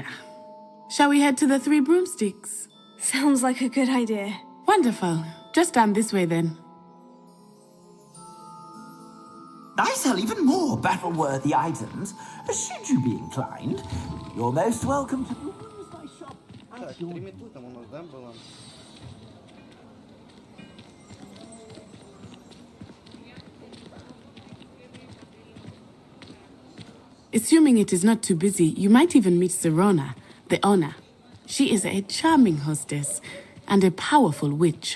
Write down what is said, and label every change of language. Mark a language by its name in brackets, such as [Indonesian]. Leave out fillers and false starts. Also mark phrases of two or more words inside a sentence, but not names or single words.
[English] Shall we head to the Three Broomsticks? Sounds like a good idea. Wonderful. Just down this way then. I sell even more battle-worthy items, should you be inclined. You're most welcome to peruse my shop. [Belarusian] Так, 3 меты там у нас, да, было? [English] Assuming it is not too busy, you might even meet Serona, the owner. She is a charming hostess and a powerful witch.